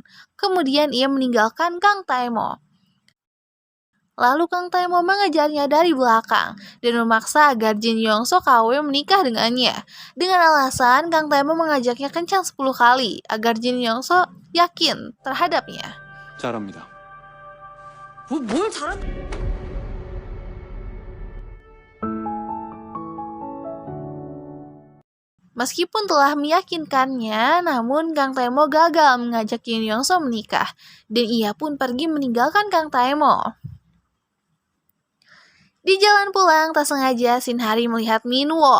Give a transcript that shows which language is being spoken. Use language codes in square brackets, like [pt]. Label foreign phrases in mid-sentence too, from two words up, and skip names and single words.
[id] Kemudian ia meninggalkan Kang Taemo. Lalu Kang Taemo mengejarnya dari belakang dan memaksa agar Jin Yong-so KW menikah dengannya. Dengan alasan Kang Taemo mengajaknya kencang 10 kali agar Jin Yong-so yakin terhadapnya. [ko] 잘합니다. 뭘 잘한? [id] Meskipun telah meyakinkannya, namun Kang Taemo gagal mengajak Jin Yong-so menikah, dan ia pun pergi meninggalkan Kang Taemo. Di jalan pulang, tak sengaja Shin Hari melihat Minwo.